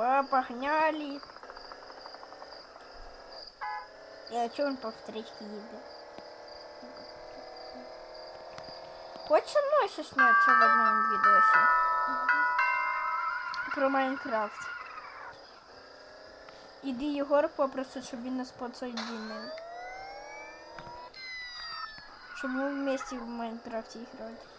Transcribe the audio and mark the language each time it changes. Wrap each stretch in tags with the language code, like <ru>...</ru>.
<ru>Погнали. Я чё он по встречке едет? Хочешь со мной еще сняться в одном видосе? Про Майнкрафт.</ru> <uk>Іди Єгор попросить, щоб він нас подсоединил. Щоб ми</uk> <ru>вместе в Майнкрафте играли.</ru>